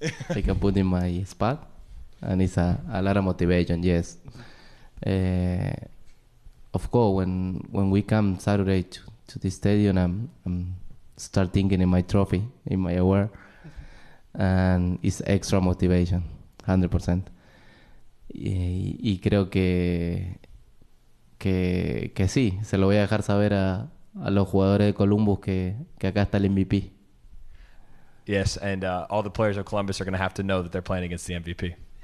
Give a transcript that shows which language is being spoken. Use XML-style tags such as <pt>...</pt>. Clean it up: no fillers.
<en>I can put in my spot, and it's a lot of motivation. Yes. Of course, when we come Saturday to the stadium, I'm start thinking in my trophy, in my award, and it's extra motivation, 100%.</en> <es>Y creo que sí, se lo voy a dejar saber a los jugadores de Columbus que acá está el MVP.</es> <en>Yes, and all the players of Columbus are going to have to know that they're playing against the MVP.</en>